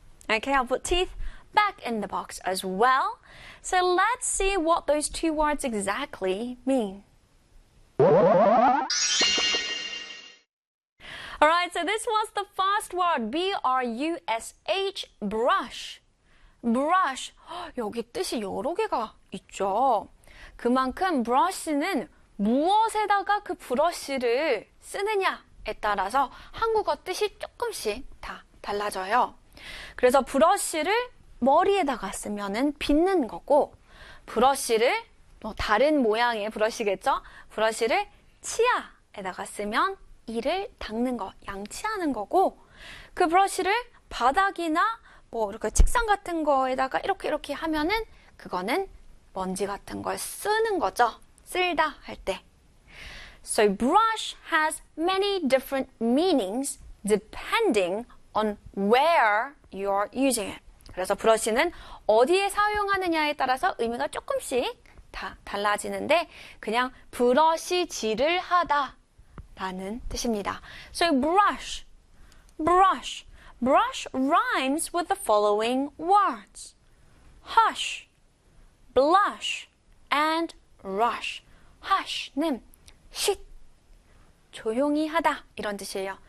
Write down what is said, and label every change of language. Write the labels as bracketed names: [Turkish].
[English] Okay, I'll put teeth back in the box as well. So let's see what those two words exactly mean. Alright, so this was the first word, B-R-U-S-H, brush. [Korean] Brush, 여기 뜻이 여러 개가 있죠. 그만큼 brush는 무엇에다가 그 브러쉬를 쓰느냐에 따라서 한국어 뜻이 조금씩 다 달라져요. 그래서 브러쉬를 머리에다가 쓰면은 빗는 거고, 브러쉬를 또 다른 모양의 브러쉬겠죠? 브러쉬를 치아에다가 쓰면 이를 닦는 거, 양치하는 거고, 그 브러쉬를 바닥이나 뭐 이렇게 책상 같은 거에다가 이렇게 하면은 그거는 먼지 같은 걸 쓰는 거죠. 쓸다 할 때. [English] So brush has many different meanings depending on where you're using it. [Korean] 그래서 브러쉬는 어디에 사용하느냐에 따라서 의미가 조금씩 다 달라지는데 그냥 브러쉬질을 하다 라는 뜻입니다. [English] So brush, brush, brush rhymes with the following words. Hush, blush, and rush. [Korean] Hush는 shit, 조용히 하다 이런 뜻이에요.